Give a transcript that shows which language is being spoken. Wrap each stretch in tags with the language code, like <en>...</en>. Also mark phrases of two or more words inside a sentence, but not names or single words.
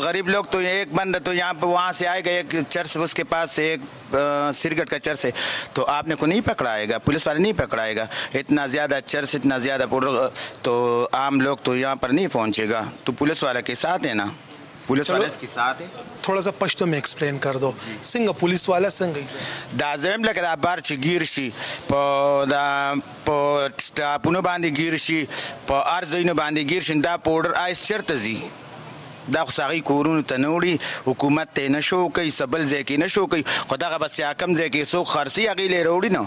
<ur>غریب لوگ تو ایک بندہ تو یہاں پہ وہاں سے آئے گا, ایک چرس اس کے پاس سے, ایک سرگٹ کا چرس ہے, تو آپ نے کو نہیں پکڑائے گا, پولیس والے نہیں پکڑائے گا. اتنا زیادہ چرس, اتنا زیادہ پاؤڈر, تو عام لوگ تو یہاں پر نہیں پہنچے گا, تو پولیس والا کے ساتھ ہے نا, پولیس والے کے ساتھ ہے. تھوڑا سا پشتو میں ایکسپلین کر دو.</ur> <ps>سنگا پولیس والا سنگا دا زم لکه دا بار چې گیر شي په سټاپونو باندې گیر شي, په هر ځایونو باندې گیر شي, دا پاوډر آیس چېرته ځي؟ دا خو هغوی کورونو ته نه وړي, حکومت ته یې نه شو کوي, څه بل ځای کې نه شو کوي, خو دغه بس چې کوم ځای کې څوک خرڅوي هغوی له یې راوړي نه,</ps>